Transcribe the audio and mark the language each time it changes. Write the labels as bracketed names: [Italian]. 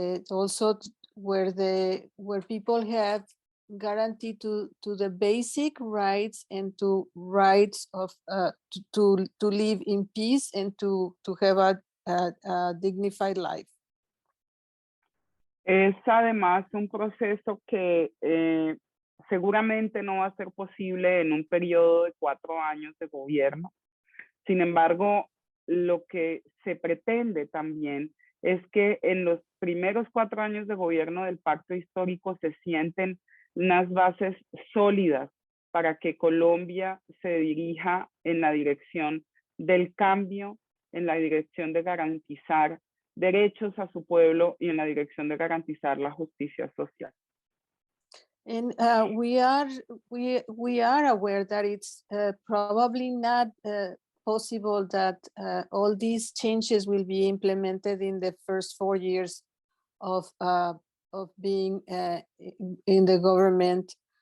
[English] also where people have guarantee to the basic rights and to rights of to live in peace and to have a dignified life. [Spanish] Es además un proceso que seguramente no va a ser posible en un periodo de 4 años de gobierno. Sin embargo, lo que se pretende también es que en los primeros 4 años de gobierno del Pacto Histórico se sienten unas bases sólidas para que Colombia se dirija en la dirección del cambio, en la dirección de garantizar derechos a su pueblo y en la dirección de garantizar la justicia social. [English] And we are aware that it's probably not possible that all these changes will be implemented in the first 4 years of being in the government.